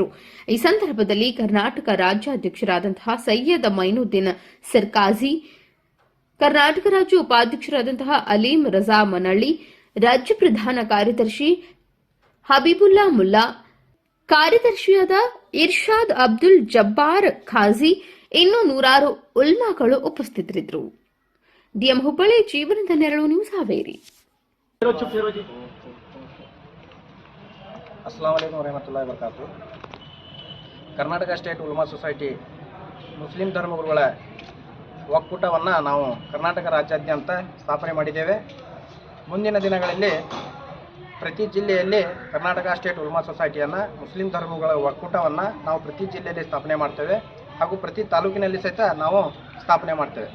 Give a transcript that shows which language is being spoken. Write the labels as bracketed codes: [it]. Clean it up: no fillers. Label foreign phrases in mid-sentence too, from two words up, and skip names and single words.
[kn] ಈ ಸಂದರ್ಭದಲ್ಲಿ ಕರ್ನಾಟಕ ರಾಜ್ಯಾಧ್ಯಕ್ಷರಾದಂತಹ ಸೈಯದ್ ಮೈನುದ್ದೀನ್ ಸರ್ಕಾಜಿ, ಕರ್ನಾಟಕ ರಾಜ್ಯ ಉಪಾಧ್ಯಕ್ಷರಾದಂತಹ ಅಲೀಂ ರಜಾ ಮನಳ್ಳಿ, ರಾಜ್ಯ ಪ್ರಧಾನ ಕಾರ್ಯದರ್ಶಿ ಹಬೀಬುಲ್ಲಾ ಮುಲ್ಲಾ, ಕಾರ್ಯದರ್ಶಿಯಾದ ಇರ್ಷಾದ್ ಅಬ್ದುಲ್ ಜಬ್ಬಾರ್ ಖಾಜಿ, ಇನ್ನೂ ನೂರಾರು ಉಲ್ಮಾಗಳು ಉಪಸ್ಥಿತರಿದ್ದರು. ಡಿಎಂ ಹುಬ್ಬಳ್ಳಿ, ಜೀವನದ ನೆರಳು, ನ್ಯೂಸ್ ಹಾವೇರಿ. [ar] السلام عليكم رحمة الله و بركاته. [kn] ಕರ್ನಾಟಕ ಸ್ಟೇಟ್ ಉಲ್ಮಾ ಸೊಸೈಟಿ ಮುಸ್ಲಿಂ ಧರ್ಮಗುರುಗಳ ಒಕ್ಕೂಟವನ್ನು ನಾವು ಕರ್ನಾಟಕ ರಾಜ್ಯಾದ್ಯಂತ ಸ್ಥಾಪನೆ ಮಾಡಿದ್ದೇವೆ. ಮುಂದಿನ ದಿನಗಳಲ್ಲಿ ಪ್ರತಿ ಜಿಲ್ಲೆಯಲ್ಲಿ ಕರ್ನಾಟಕ ಸ್ಟೇಟ್ ಉಲ್ಮಾ ಸೊಸೈಟಿಯನ್ನು ಮುಸ್ಲಿಂ ಧರ್ಮಗಳ ಒಕ್ಕೂಟವನ್ನು ನಾವು ಪ್ರತಿ ಜಿಲ್ಲೆಯಲ್ಲಿ ಸ್ಥಾಪನೆ ಮಾಡ್ತೇವೆ ಹಾಗೂ ಪ್ರತಿ ತಾಲೂಕಿನಲ್ಲಿ ಸಹಿತ ನಾವು ಸ್ಥಾಪನೆ ಮಾಡ್ತೇವೆ.